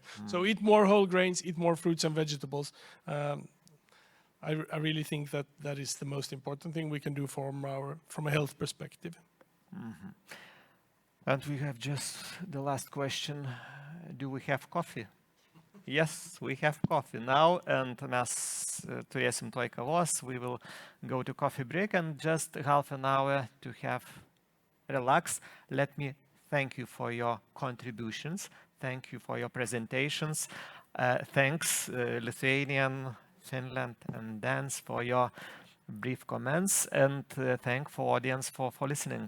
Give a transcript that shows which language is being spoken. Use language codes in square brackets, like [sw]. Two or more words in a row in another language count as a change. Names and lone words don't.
[en] So eat more whole grains, eat more fruits and vegetables. I really think that that is the most important thing we can do from a health perspective. And we have just the last question. Do we have coffee? Yes, we have coffee now, and [lt] mes turėsim toj kavos. [en] We will go to coffee break and just half an hour to have relax. Let me thank you for your contributions. Thank you for your presentations. Thanks Lithuanian, Finland, and Danes for your brief comments, and thank for audience for listening.